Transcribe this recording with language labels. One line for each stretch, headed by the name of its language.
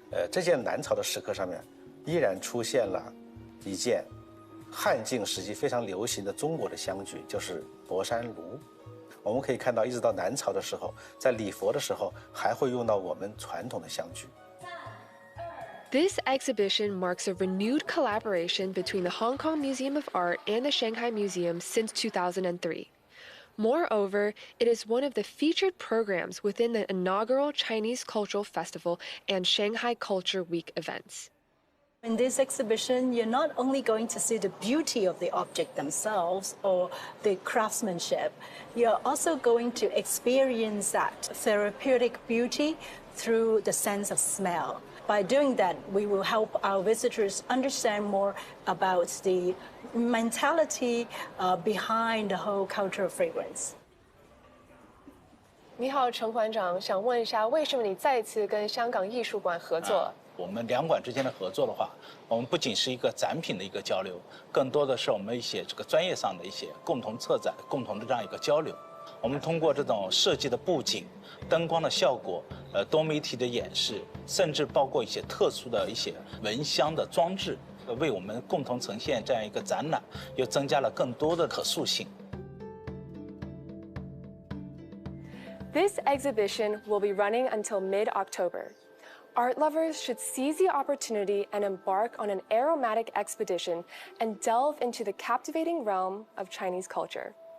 Chinese: 这件南朝的石刻上面依然出现了一件汉晋时期非常流行的中国的香具，就是博山炉。我们可以看到，一直到南朝的时候，在礼佛的时候还会用到我们传统的香具。
English: This exhibition marks a renewed collaboration between the Hong Kong Museum of Art and the Shanghai Museum since 2003. Moreover, it is one of the featured programs within the inaugural Chinese Cultural Festival and Shanghai Culture Week events. In this exhibition, you're not only going to see the beauty of the object themselves or the craftsmanship, you're also going to experience that therapeutic beauty through the sense of smell. By doing that, we will help our visitors understand more about the mentality behind the whole culture of fragrance.
Chinese: 你好，陈馆长，想问一下，为什么你再次跟香港艺术馆合作？我们2馆之间的合作的话，我们不仅是一个展品的一个交流，更多的是我们一些这个专业上的一些共同策展、共同的这样一个交流。我们通过这种设计的布景、灯光的效果、多媒体的演示，甚至包括一些特殊的一些蚊香的装置，为我们共同呈现这样一个展览，又增加了更多的可塑性。
English: This exhibition will be running until mid-October. Art lovers should seize the opportunity and embark on an aromatic expedition and delve into the captivating realm of Chinese culture.